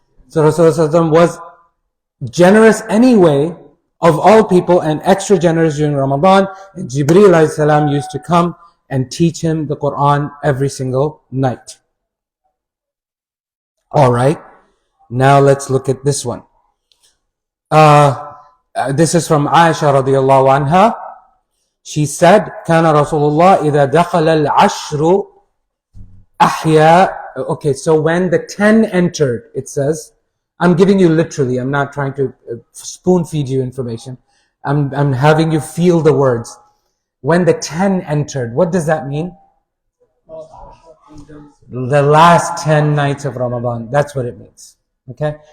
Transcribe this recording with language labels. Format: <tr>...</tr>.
<en>So Rasulullah was generous anyway of all people, and extra generous during Ramadan. And Jibreel alayhi salam used to come and teach him the Quran every single night. Alright, now let's look at this one. This is from Aisha radiallahu anha. She said,</en> <ar>كان رسول الله إذا دخل العشر أحيا.</ar> <en>Okay, so when the 10 entered, it says, I'm giving you literally, I'm not trying to spoon feed you information. I'm having you feel the words. When the 10 entered, what does that mean? The last 10 nights of Ramadan. That's what it means. Okay?</en>